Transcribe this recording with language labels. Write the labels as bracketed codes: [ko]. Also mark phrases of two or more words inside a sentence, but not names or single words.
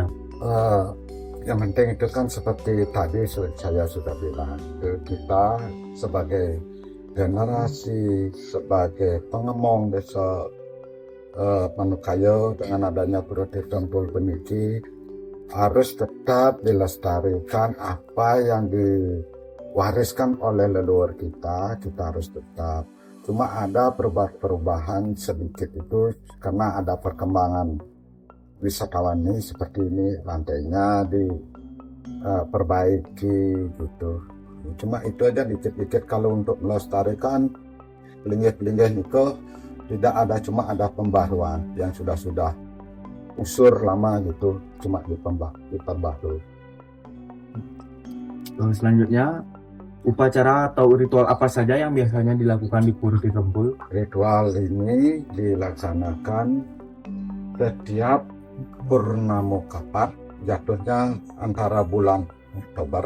[id] Yang penting itu kan seperti tadi saya sudah bilang, kita sebagai generasi, sebagai pengemong desa Manukaya dengan adanya Pura Tirta Empul peniki harus tetap dilestarikan apa yang diwariskan oleh leluhur kita harus tetap. Cuma ada perubahan sedikit itu karena ada perkembangan wisatawan ini seperti ini, lantainya diperbaiki gitu. Cuma itu aja dikit-dikit. Kalau untuk melestarikan linggih-linggih itu tidak ada, cuma ada pembaruan yang sudah usur lama gitu, cuma diperbarui. Selanjutnya, upacara atau ritual apa saja yang biasanya dilakukan di Pura Tirtempul? Ritual ini dilaksanakan setiap Purnamo Kapat, jatuhnya antara bulan Oktober.